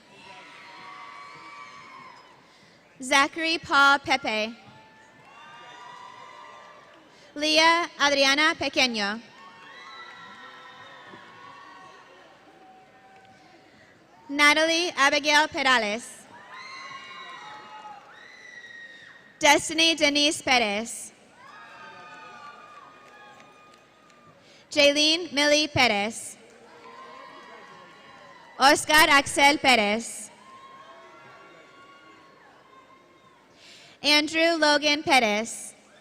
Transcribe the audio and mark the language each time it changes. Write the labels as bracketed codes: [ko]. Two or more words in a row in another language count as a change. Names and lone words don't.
[en] Zachary Paul Pepe. Leah Adriana Pequeño. Natalie Abigail Perales. Destiny Denise Perez. Jaylene Millie Perez. Oscar Axel Perez. Andrew Logan Perez.